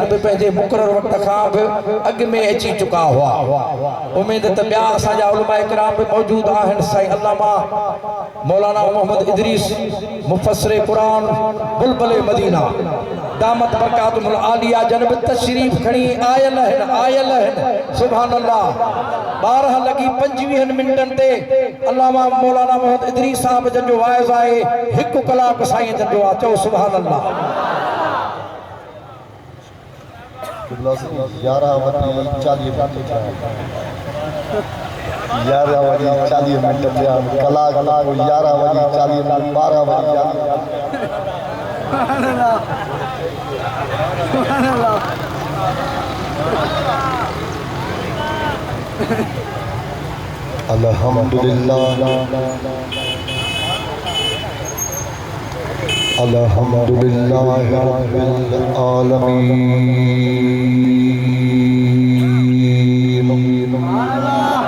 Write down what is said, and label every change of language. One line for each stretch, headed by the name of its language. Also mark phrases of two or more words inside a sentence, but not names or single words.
Sindhi: बि पंहिंजे मुक़रर वक्त खां बि अॻु में अची चुका हुआ उमेद त ॿिया असांजा उलमा इकराम बि मौजूद आहिनि साईं अल्लामा मौलाना मोहम्मद इदरीस मुफ़स्सिर क़ुरान बुलबुल मदीना
Arabic: دامت بركاته العالية
Sindhi: जन बि तशरीफ़ खणी आयल आहिनि
Arabic: سبحان الله
Sindhi: 12 लॻी 25 मिंटनि ते अल्लामा मौलाना मोहम्मद इदरीस साहब जन जो वाइज़ आहे 1 कलाक साईं जन जो आहे चओ
Arabic: سبحان الله
Sindhi: 11 वजी 40 मिनट 11 वजी 40 मिनट थिया कलाक 11 वजी 40 मिनट 12 वजी 40
Arabic: الحمد لله الحمد لله رب العالمين